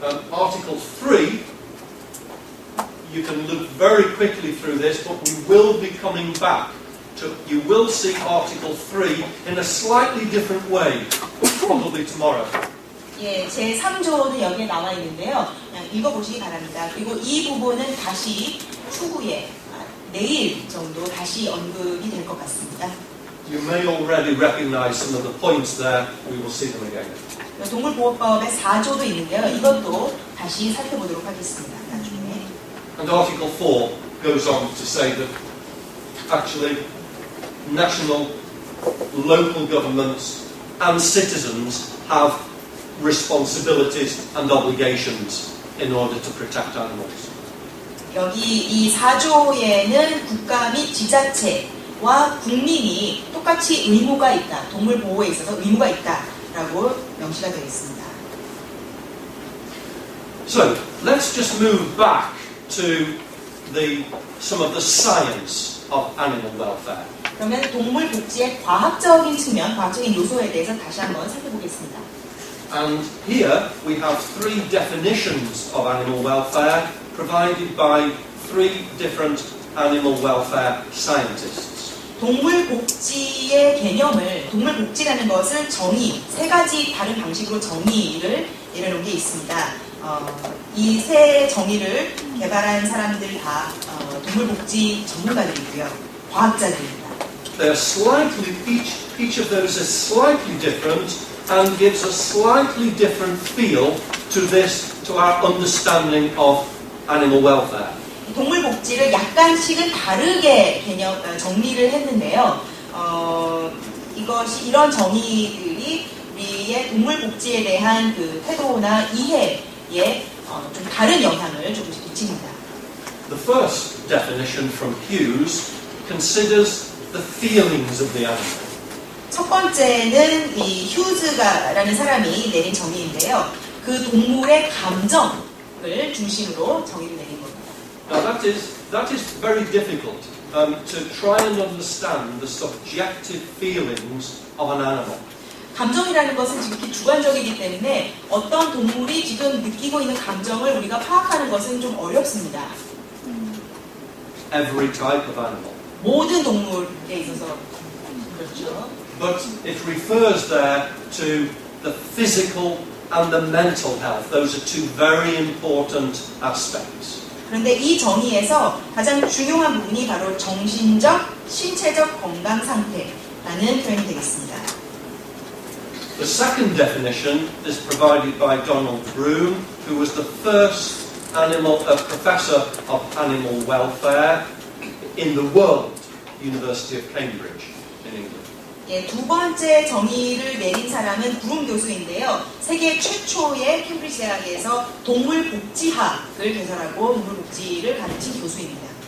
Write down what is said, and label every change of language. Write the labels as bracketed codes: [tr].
[en] Article 3, you can look very quickly through this, but we will be coming back to, you will see Article 3 in a slightly different way, probably tomorrow. [ko] 예, 제 3조는 여기에 나와 있는데요. 그냥 읽어보시기 바랍니다. 그리고 이 부분은 다시 추후에 내일 정도 다시 언급이 될 것 같습니다. [en] You may already recognize some of the points there. We will see them again. [ko] 동물보호법의 4조도 있는데요. 이것도 다시 살펴보도록 하겠습니다. 나중에. [en] And Article 4 goes on to say that actually national, local governments and citizens have responsibilities and obligations in order to protect animals. [ko] 여기 이 4조에는 국가 및 지자체와 국민이 똑같이 의무가 있다. 동물 보호에 있어서 의무가 있다라고 명시가 되어 있습니다. [en] So let's just move back to some of the science of animal welfare. [ko] 그러면 동물 복지의 과학적인 측면, 과학적인 요소에 대해서 다시 한번 살펴보겠습니다. [en] And here we have three definitions of animal welfare provided by three different animal welfare scientists. [ko] 동물 복지의 개념을, 동물 복지라는 것을 세 가지 다른 방식으로 정의를 내려놓은 게 있습니다. 이 세 정의를 개발한 사람들 다 동물 복지 전문가들이고요, 과학자들입니다. [en] They are slightly, each of those is slightly different and gives a slightly different feel to our understanding of animal welfare. [ko] 동물 복지를 약간씩은 다르게 정리를 했는데요. 이런 정의들이 우리의 동물 복지에 대한 그 태도나 이해에 좀 다른 영향을 조금씩 미칩니다. [en] The first definition from Hughes considers the feelings of the animal. [ko] 첫 번째는 이 휴즈가라는 사람이 내린 정의인데요. 그 동물의 감정을 중심으로 정의를 내린 겁니다. [en] Now that is very difficult to try and understand the subjective feelings of an animal. [ko] 감정이라는 것은 지극히 주관적이기 때문에 어떤 동물이 지금 느끼고 있는 감정을 우리가 파악하는 것은 좀 어렵습니다. [en] Every type of animal. [ko] 모든 동물에 있어서 그렇죠. [en] But it refers there to the physical and the mental health. Those are two very important aspects. [ko] 그런데 이 정의에서 가장 중요한 부분이 바로 정신적, 신체적 건강 상태라는 표현이 되겠습니다. [en] The second definition is provided by Donald Broom, who was the first professor of animal welfare in the world, University of Cambridge in England. [ko] 예, 두 번째 정의를 내린 사람은 브룸 교수인데요. 세계 최초의 캠브리지 대학에서 동물복지학을 개설하고 동물복지를 가르친 교수입니다.